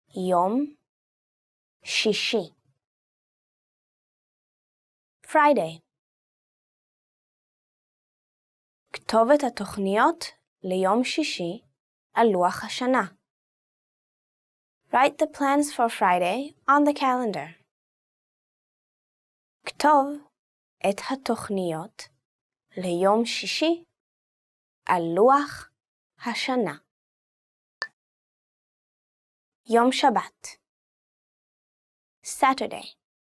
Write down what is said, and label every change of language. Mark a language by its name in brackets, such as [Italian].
[Hebrew] יום שישי. [English] Friday. [Hebrew] כתובת התוכניות ליום שישי על לוח השנה. [English] Write the plans for Friday on the calendar. [Hebrew] כתוב את התוכניות ליום שישי על לוח השנה. יום שבת. Saturday.